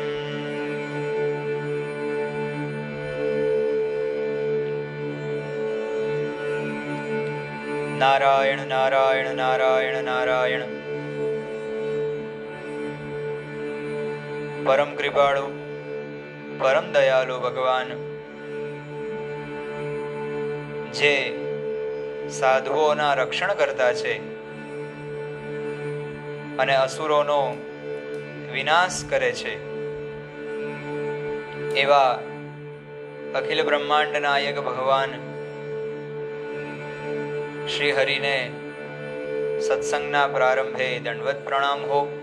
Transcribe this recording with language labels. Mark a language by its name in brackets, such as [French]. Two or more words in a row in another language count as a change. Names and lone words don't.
[Gujarati] नारायण नारायण नारायण नारायण। પરમ કૃપાળુ પરમ દયાળુ ભગવાન જે સાધુઓના રક્ષણ કરતા છે અને અસુરોનો વિનાશ કરે છે એવા અખિલ બ્રહ્માંડ નાયક ભગવાન શ્રી હરિને સત્સંગના પ્રારંભે દંડવત પ્રણામ હો।